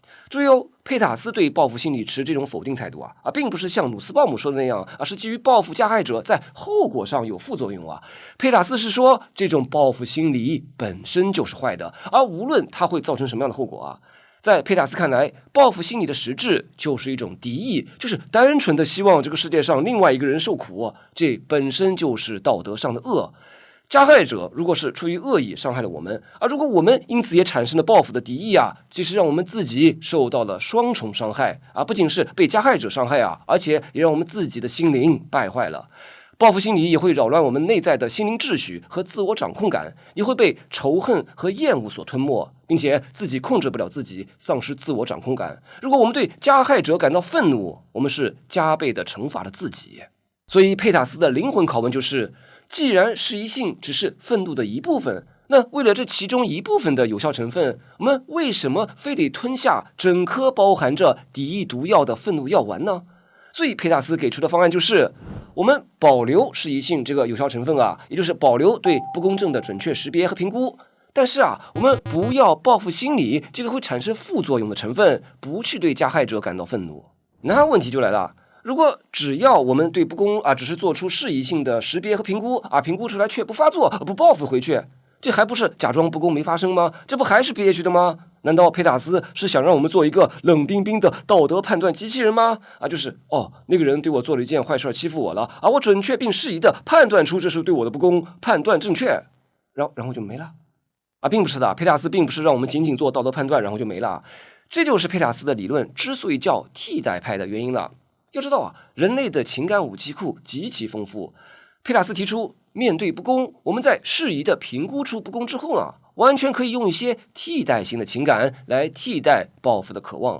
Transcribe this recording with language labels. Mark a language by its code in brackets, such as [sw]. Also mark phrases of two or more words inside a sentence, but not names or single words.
[zh] 注意佩塔斯對報復心理持這種否定態度並不是像努斯鮑姆說的那樣是基於報復加害者在後果上有副作用佩塔斯是說，這種報復心理本身就是壞的，而無論它會造成什麼樣的後果在佩塔斯看來，報復心理的實質就是一種敵意，就是單純的希望這個世界上另外一個人受苦，這本身就是道德上的惡。加害者如果是出於惡意傷害了我們，而如果我們因此也產生了報復的敵意這是讓我們自己受到了雙重傷害不僅是被加害者傷害而且也讓我們自己的心靈敗壞了。報復心理也會擾亂我們內在的心靈秩序和自我掌控感，也會被仇恨和厭惡所吞沒，並且自己控制不了自己，喪失自我掌控感。如果我們對加害者感到憤怒，我們是加倍的懲罰了自己。所以佩塔斯的靈魂拷問就是，既然適宜性只是憤怒的一部分，那為了這其中一部分的有效成分，我們為什麼非得吞下整顆包含着敌意毒藥的憤怒藥丸呢？所以佩塔斯給出的方案就是我們保留適宜性這個有效成分啊，也就是保留對不公正的準確識別和評估。但是啊，我們不要報復心理這個會產生副作用的成分，不去對加害者感到憤怒。那問題就來了，如果只要我們對不公啊只是做出適宜性的識別和評估啊，評估出來卻不發作，不報復回去，這還不是假裝不公沒發生嗎？這不還是憋屈的嗎？難道佩塔斯是想讓我們做一個冷冰冰的道德判斷機器人嗎？就是那個人對我做了一件壞事，欺負我了啊，我準確並適宜的判斷出這是對我的不公，判斷正確，然後就沒了並不是的，佩塔斯並不是讓我們僅僅做道德判斷然後就沒了，這就是佩塔斯的理論之所以叫替代派的原因了。要知道人類的情感武器庫極其豐富。佩塔斯提出，面對不公，我們在適宜的評估出不公之後完全可以用一些替代性的情感來替代報復的渴望。